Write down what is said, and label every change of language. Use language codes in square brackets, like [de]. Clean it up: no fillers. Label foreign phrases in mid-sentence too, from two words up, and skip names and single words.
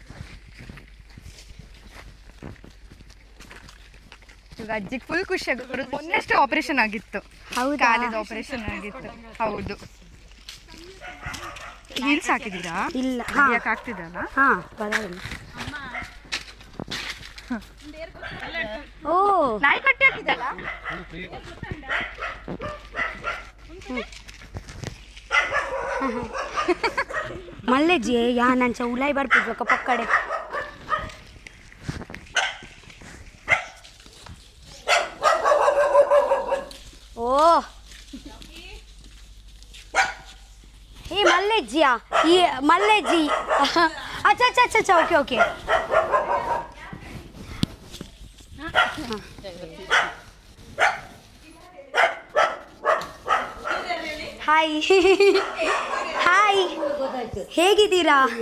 [kn] ಈಗ ಅಜ್ಜಿಗೆ ಫುಲ್ ಖುಷಿ ಆಗೋದು. ಮೊನ್ನೆಷ್ಟು ಆಪರೇಷನ್ ಆಗಿತ್ತು, ಹೌದಾ? ಕಾಲಿದ ಆಪರೇಷನ್ ಆಗಿತ್ತು. ಹೌದು. ಹೀಲ್ಸ್ ಹಾಕಿದ್ದೀರಾ? ಇಲ್ಲ. ಯಾಕೆ ಆಗ್ತಿದಲ್ಲ? ಹಾಂ ಪರವಾಗಿಲ್ಲ. ಓ ನಾಯಿ ಕಟ್ಟಿ ಹಾಕಿದ್ದಲ್ಲ? ಮಲ್ಲೆಜ್ಜಿ ಯಾ ನಂಚ ಉಲಾಯಿ ಬರ್ತಿದ್ವಕ್ಕ ಪಕ್ಕಡೆ. ಓ ಈ ಮಲ್ಲೆಜ್ಜಿಯಾ? ಈ ಮಲ್ಲೆಜ್ಜಿ ಅಚ್ಚ [en] okay okay. [kn] ಹಾಯ್ ಹಾಯ್, ಹೇಗಿದ್ದೀರಾ?